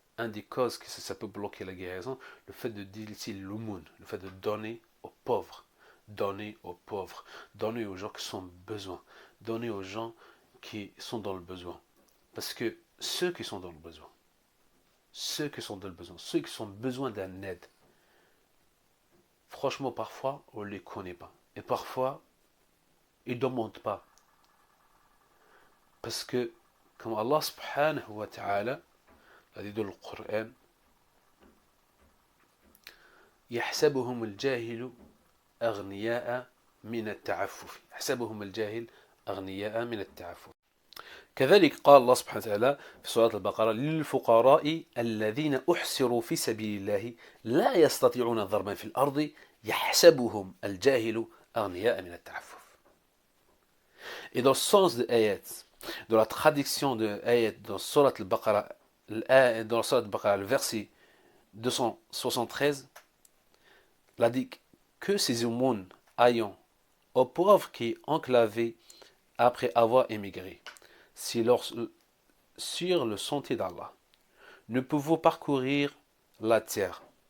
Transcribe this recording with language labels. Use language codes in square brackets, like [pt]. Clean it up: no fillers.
[fr] Un des causes que ça peut bloquer la guérison, le fait de délaisser l'aumône, le fait de donner aux pauvres, donner aux pauvres, donner aux gens qui sont besoin, donner aux gens qui sont dans le besoin. Parce que ceux qui sont dans le besoin, ceux qui ont besoin d'un aide, franchement parfois on ne les connaît pas. Et parfois ils ne demandent pas. Parce que, comme Allah subhanahu wa ta'ala a dit dans le Coran, [ar] يحسبهم الجاهل أغنياء من التعفف يحسبهم الجاهل أغنياء من التعفف كذلك قال الله سبحانه وتعالى في سورة البقرة للفقراء الذين أحسروا في سبيل الله لا يستطيعون ضربا في الأرض يحسبهم الجاهل أغنياء من التعفف. [fr] Et dans le sens de ayat, dans la traduction de ayat dans Surat al-Baqarah, le verset 273, il a dit que ces aumônes ayant aux pauvres qui enclavés après avoir émigré sur le sentier d'Allah ne pouvons parcourir la terre.